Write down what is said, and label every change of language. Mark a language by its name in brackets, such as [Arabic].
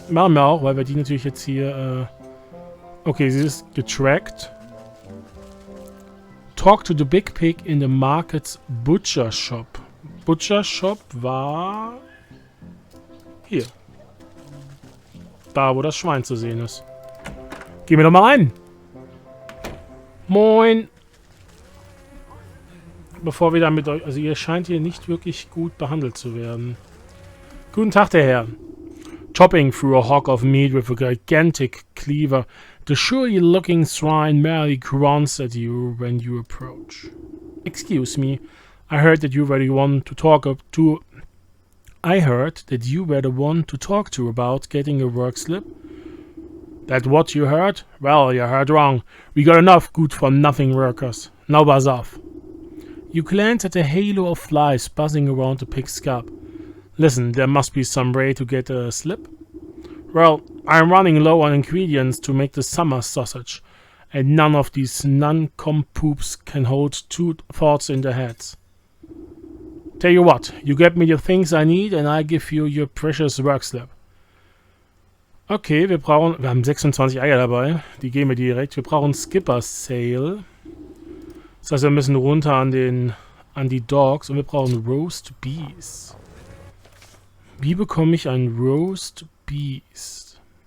[German] Machen wir auch, weil wir die natürlich jetzt hier... Okay, sie ist getrackt. [English] Talk to the big pig in the market's butcher shop. [German] Butcher shop war... hier. Da, wo das Schwein zu sehen ist. Gehen wir doch mal rein. Moin. Bevor wir da mit euch... Also ihr scheint hier nicht wirklich gut behandelt zu werden. Guten Tag, der Herr. [English] Chopping through a hog of meat with a gigantic cleaver, the surly-looking swine merely grunts at you when you approach. Excuse me, I heard that you were the one to talk to... I heard that you were the one to talk to about getting a work slip. That what you heard? Well, you heard wrong. We got enough good-for-nothing workers. Now buzz off. You glance at a halo of flies buzzing around the pig's scalp. Listen, there must be some way to get a slip. Well, I'm running low on ingredients to make the summer sausage, and none of these non-com-poops can hold two thoughts in their heads. Tell you what, you get me the things I need and I give you your precious work slip. [German] Okay, wir haben 26 Eier dabei, die geben wir direkt. Wir brauchen Skipper Sale. Das heißt, wir müssen runter an die Dogs und wir brauchen Roast Bees. Wie bekomme ich ein Roast Beast?